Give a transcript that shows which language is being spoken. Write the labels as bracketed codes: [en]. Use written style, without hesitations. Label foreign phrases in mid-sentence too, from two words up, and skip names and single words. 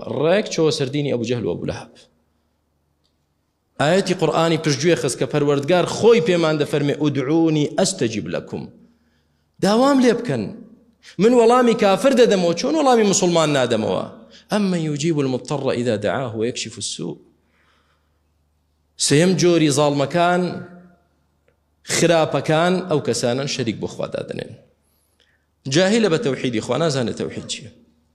[ckb] ڕێک چۆ سەردینی ئەبوو جەهل و ئەبوو لەهەب. ئاەتی قورئانی پشتگوێ خست کە پەروەردگار خۆی پێمان دەفەرمێ [ar] ئودعونی ئەستەجیب لەکم، [ckb] داوام لێ بکەن، من وەڵامی کافر دەدەمەوە، چۆن وەڵامی مسلمان نادەمەوە؟ [ar] ئەمە یوجیب المضطر إذا دعاه ويكشف السوء. [ckb] سێم جۆری زاڵمەکان، خراپەکان، ئەو کەسانن شەریک بۆ خوا دادنێن، جاهلە بە تەوحیدی خوا، نازانێت تەوحید چییە.